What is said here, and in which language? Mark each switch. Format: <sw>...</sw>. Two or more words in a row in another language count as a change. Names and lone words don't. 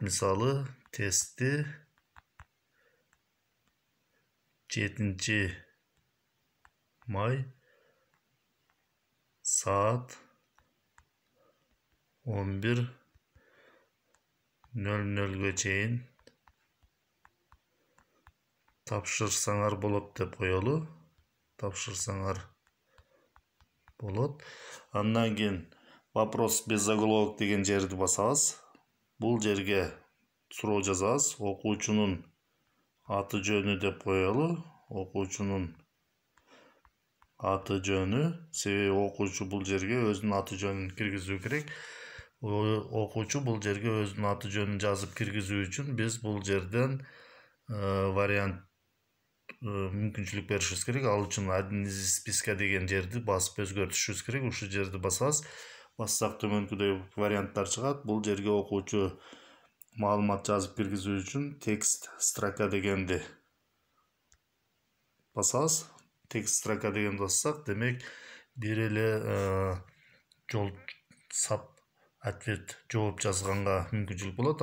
<ky>Мисалы, тестти 7 май саат 11:00 чейин тапшырсаңар болот деп коелу. Тапшырсаңар болот. Андан кийин</ky> <ru>вопрос без заголовок</ru> <ky>деген жерди басабыз. Бул жерге суроо жазабыз. Окуучунун аты жөнү деп коелу. Окуучунун аты жөнү. Себеби окуучу бул жерге өзүнүн аты жөнүн киргизүү керек. Окуучу бул жерге өзүнүн аты жөнүн жазып киргизүү үчүн биз бул жерден вариант мүмкүнчүлүк беришибиз керек. Ал үчүн</ky> <ru>один из списка</ru> <ky>деген жерди басып өзгөртүшүбүз керек. Ушул жерди басабыз. Бассак төмөнкүдөй варианттар чыгат. Бул жерге окуучу маалымат жазып киргизүү үчүн</ky> <ru>текст строка</ru> <ky>дегенди басабыз.</ky> <ru>Текст строка</ru> <ky>дегенди бассак, демек бир эле жол сап ответ жооп жазганга мүмкүнчүлүк болот.</ky>